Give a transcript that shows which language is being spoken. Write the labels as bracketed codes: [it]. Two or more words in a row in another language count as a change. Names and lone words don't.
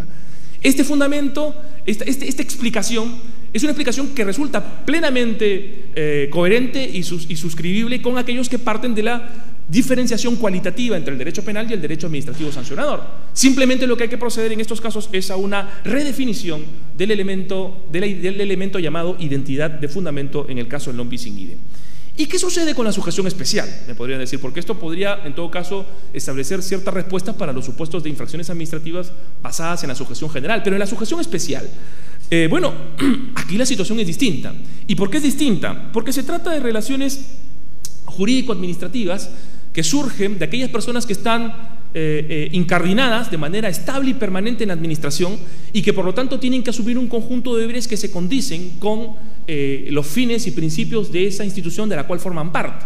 [es] Este fundamento, esta explicación, es una explicación que resulta plenamente coherente y suscribible con aquellos que parten de la diferenciación cualitativa entre el derecho penal y el derecho administrativo sancionador. Simplemente lo que hay que proceder en estos casos es a una redefinición del elemento llamado identidad de fundamento en el caso del [la] non bis in idem. [es] ¿Y qué sucede con la sujeción especial? Me podrían decir, porque esto podría, en todo caso, establecer ciertas respuestas para los supuestos de infracciones administrativas basadas en la sujeción general, pero en la sujeción especial, bueno, aquí la situación es distinta. ¿Y por qué es distinta? Porque se trata de relaciones jurídico-administrativas que surgen de aquellas personas que están incardinadas de manera estable y permanente en la administración y que por lo tanto tienen que asumir un conjunto de deberes que se condicen con los fines y principios de esa institución de la cual forman parte.